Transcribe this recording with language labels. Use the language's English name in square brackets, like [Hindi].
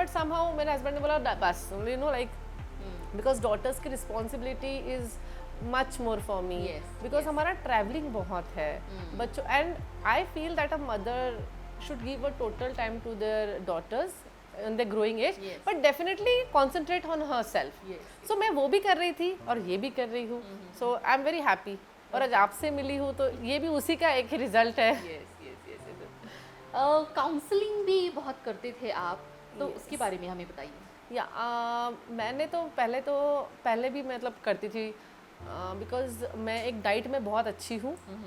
[English] but somehow [Hindi] मेरे husband ने बोला बस [English] Like because daughters की responsibility is much more for me. Yes, because [Hindi] हमारा ट्रैवलिंग बहुत है बच्चों. [English] And I feel that a mother should give a total time to their daughters in their growing age, Yes. but definitely concentrate on herself. Yes. [Hindi] So मैं वो भी कर रही थी और ये भी कर रही हूँ. [English] So I am very happy. [Hindi] और आज आपसे मिली हूँ तो ये भी उसी का एक ही रिजल्ट है. [English] Yes yes yes. [Hindi] काउंसलिंग भी बहुत करते थे आप, तो उसके बारे में हमें बताइए. या मैंने तो पहले भी मतलब करती थी बिकॉज मैं एक डाइट में बहुत अच्छी हूँ.